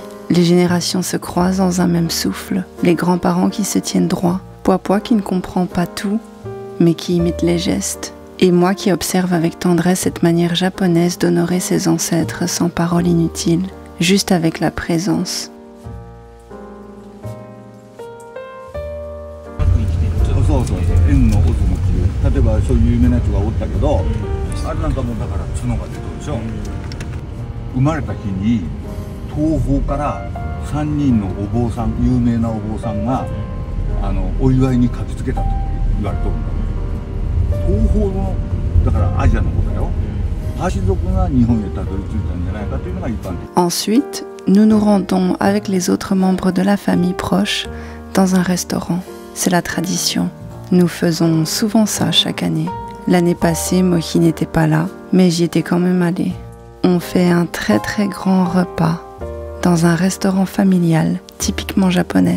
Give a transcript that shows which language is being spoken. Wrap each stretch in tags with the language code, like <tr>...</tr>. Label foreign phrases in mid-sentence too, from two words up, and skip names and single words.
<fr>Les générations se croisent dans un même souffle. Les grands-parents qui se tiennent droit. Papa qui ne comprend pas tout, mais qui imite les gestes. Et moi qui observe avec tendresse cette manière japonaise d'honorer ses ancêtres sans paroles inutiles, juste avec la présence.</fr> <ja>そうそう円の渦巻き、例えばそういう有名なやつがおったけど、あれなんかもうだから角が出てるでしょ。生まれた日に東方から3人のお坊さん、有名なお坊さんがお祝いに駆けつけたと言われとるんだ。東方のだからアジアのことだよ。パシ族が日本へたどり着いたんじゃないかというのが一般的。</ja> <fr>Ensuite, nous nous rendons avec les autres membres de la famille proche dans un restaurant. C'est la tradition. Nous faisons souvent ça chaque année. L'année passée, Mohi n'était pas là, mais j'y étais quand même allée. On fait un très grand repas dans un restaurant familial, typiquement japonais.</fr>